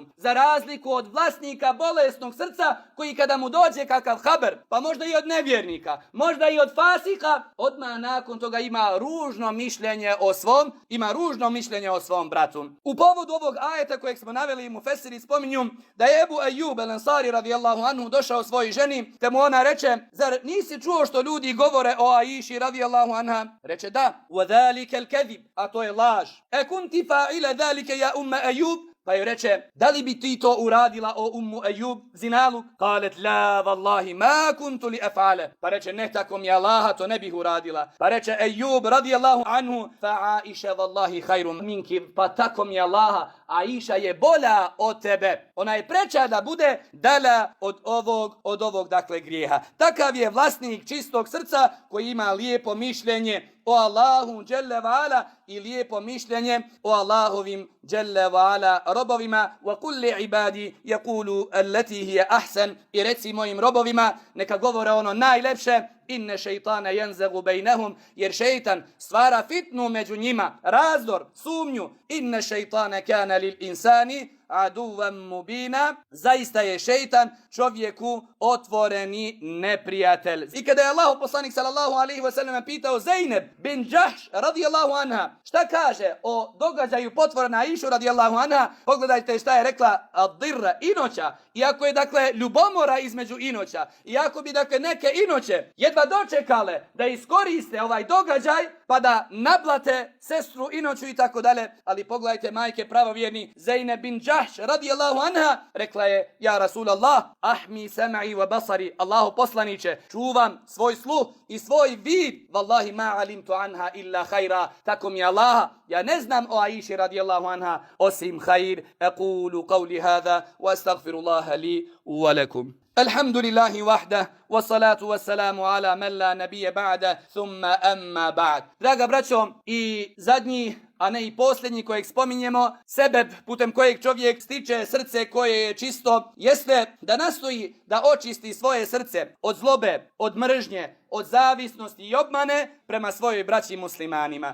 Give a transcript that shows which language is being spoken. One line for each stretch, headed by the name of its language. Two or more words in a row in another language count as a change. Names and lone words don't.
Bosnian: Za razliku od vlasnika bolesnog srca, koji kada mu dođe kakav haber, pa možda i od nevjernika, možda i od fasika, odmah nakon toga ima ružno mišljenje o svom bratu. U povodu ovog ajeta kojeg smo naveli, mufesiri spominju da je Ebu Ejub el-Ansari
Arabic: رضي الله عنه
Bosnian: došao svojoj ženi, te mu ona reče, zar nisi čuo što ljudi govore o Aiši
Arabic: رضي الله عنها?
Bosnian: Reče da,
Arabic: وَذَلِكَ الْكَذِبِ,
Bosnian: a to je laž.
Arabic: أَكُنْتِ فَاعِلَ ذَلِكَ يَا أُمَّ أَيُّب.
Bosnian: Pa joj reče, da li bi ti to uradila o Ummu Ejub, zinalu?
Arabic: قالت لا والله ما كنت لأفعل.
Bosnian: Pa reče, ne, tako mi Allaha, to ne bih uradila. Pa reče Ejub,
Arabic: رضي الله عنه فعائشة والله خير منك.
Bosnian: Pa tako mi Allaha, Aisha je bolja od tebe. Ona je preča da bude dala od ovog, dakle, grijeha. Takav je vlasnik čistog srca koji ima lijepo mišljenje o Allahu
Arabic: جل وعلا
Bosnian: i lijepo mišljenje o Allahovim
Arabic: جل وعلا
Bosnian: robovima.
Arabic: وقل لعبادي يقولوا التي هي أحسن.
Bosnian: I reci mojim robovima neka govore ono najlepše.
Arabic: إن الشيطان ينزغ بينهم,
Bosnian: jer šeitan stvara fitnu među njima, razdor, sumnju.
Arabic: إن الشيطان كان للإنسان عدوا مبينا,
Bosnian: zaista je šejtan čovjeku otvoreni neprijatelj. I kada je Allahu poslanik
Arabic: صلى الله عليه وسلم
Bosnian: pitao Zejneb bin Džahš
Arabic: رضي الله عنها
Bosnian: šta kaže o događaju potvora na Aishu
Arabic: رضي الله عنها,
Bosnian: pogledajte šta je rekla ad-dirra, inoća. Iako je dakle ljubomora između inoća, iako bi dakle neke inoće jedva dočekale da iskoriste ovaj događaj pa da naplate sestru inoću i tako dalje, ali pogledajte majke pravovjerni Zejneb bin Džahš
Arabic: رضي الله عنها,
Bosnian: rekla je
Arabic: يا رسول الله أحمي سمعي وبصري,
Bosnian: Allahu poslaniće, čuvam svoj sluh i svoj vid,
Arabic: والله ما علمت عنها إلا خيرا,
Bosnian: tako mi Allaha, ja ne znam o Aiši radijallahu anha osim khair.
Arabic: أقول قولي هذا وأستغفر الله لي ولكم. الحمد لله وحده والصلاة والسلام على من لا نبي بعده ثم أما بعد.
Bosnian: Draga braćo, i zadnji, a ne i posljednji kojeg spominjemo, sebeb putem kojeg čovjek stiče srce koje je čisto, jeste da nastoji da očisti svoje srce od zlobe, od mržnje, od zavisnosti i obmane prema svojoj braći muslimanima.